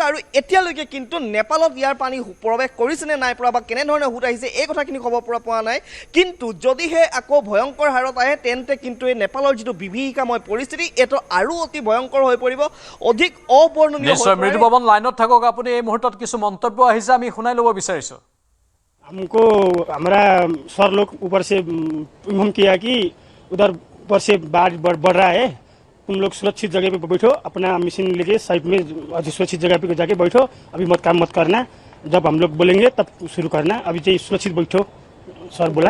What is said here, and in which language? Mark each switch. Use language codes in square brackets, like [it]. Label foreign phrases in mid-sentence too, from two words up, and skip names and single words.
[as] আৰু এতিয়ালৈকে কিন্তু নেপালত ইয়াৰ পানী প্ৰৱেশ কৰিছে নে নাই পৰা বা কেনেধৰণে সোঁত আহিছে এই কথাখিনি খবৰ পোৱা নাই। কিন্তু যদিহে আকৌ ভয়ংকৰ হাৰত আহে, তেন্তে কিন্তু এই নেপালৰ যিটো বিভীষিকাময় পৰিস্থিতি, এইটো আৰু অতি ভয়ংকৰ হৈ পৰিব, অধিক অবৰ্ণনীয় হৈ পৰিব। মৃদু পৱন লাইনত থাকক, আপুনি এই মুহূৰ্তত কিছু মন্তব্য আহিছে, আমি শুনাই ল'ব বিচাৰিছোঁ। [hi] हमको हमारा सर लोग ऊपर से इन्फॉर्म किया कि उधर ऊपर से बाढ़ बढ़ रहा है, तुम लोग सुरक्षित जगह पे बैठो, अपना मशीन लेके साइड में सुरक्षित जगह पे जाके बैठो, अभी काम मत करना, जब हम लोग बोलेंगे तब शुरू करना, अभी चाहिए सुरक्षित बैठो, सर बोला।